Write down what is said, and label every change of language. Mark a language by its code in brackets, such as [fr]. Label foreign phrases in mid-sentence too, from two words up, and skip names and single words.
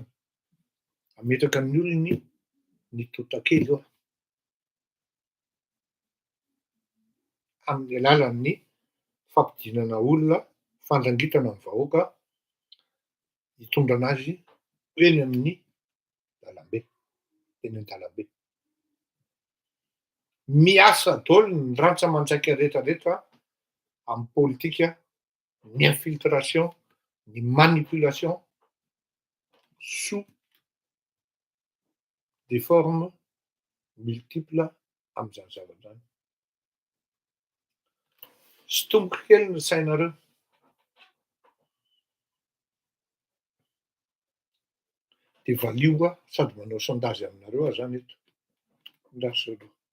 [mg] Ametraka amin'ny olony ny totakely io amin'ny alalan'ny fampidinana olona, fandrangitana ny vahoaka hitondra anazy eny amin'ny lalambe, eny an-dalambe. Miasa daholo ny rantsa-manjaika rehetrarehetra am'pôlitika, ny infiltration, ny [fr] manipulation sous des formes multiples [mg] am'zany zavatra zany. Sotomboky kely ny sainareo. De valio aho sady manao sondage aminareo aho zany eto. Ndraso aloha.